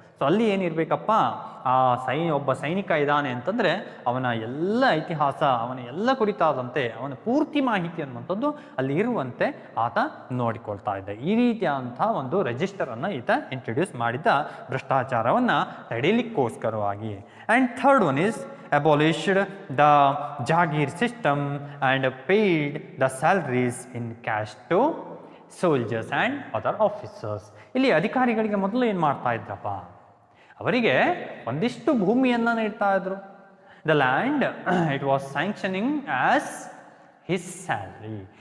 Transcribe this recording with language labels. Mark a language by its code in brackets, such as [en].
[kn] So ಅಲ್ಲಿ ಏನಿರಬೇಕಪ್ಪ, ಒಬ್ಬ ಸೈನಿಕ ಇದ್ದಾನೆ ಅಂತಂದರೆ ಅವನ ಎಲ್ಲ ಇತಿಹಾಸ, ಅವನ ಎಲ್ಲ ಕುರಿತಾದಂತೆ ಅವನ ಪೂರ್ತಿ ಮಾಹಿತಿ ಅನ್ನುವಂಥದ್ದು ಅಲ್ಲಿ ಇರುವಂತೆ ಆತ ನೋಡಿಕೊಳ್ತಾ ಇದ್ದ. ಈ ರೀತಿಯಾದಂಥ ಒಂದು ರಿಜಿಸ್ಟರನ್ನು ಈತ ಇಂಟ್ರೊಡ್ಯೂಸ್ ಮಾಡಿದ್ದ ಭ್ರಷ್ಟಾಚಾರವನ್ನು ತಡೆಯಲಿಕ್ಕೋಸ್ಕರವಾಗಿ. [en] And third one is abolished the Jagir system and paid the salaries in cash to soldiers and other officers. [kn] ಇಲ್ಲಿ ಅಧಿಕಾರಿಗಳಿಗೆ ಮೊದಲು ಏನು ಮಾಡ್ತಾ ಇದ್ರಪ್ಪ, ಅವರಿಗೆ ಒಂದಿಷ್ಟು ಭೂಮಿಯನ್ನು ನೀಡ್ತಾ ಇದ್ರು. [en] The land it was sanctioning as his salary.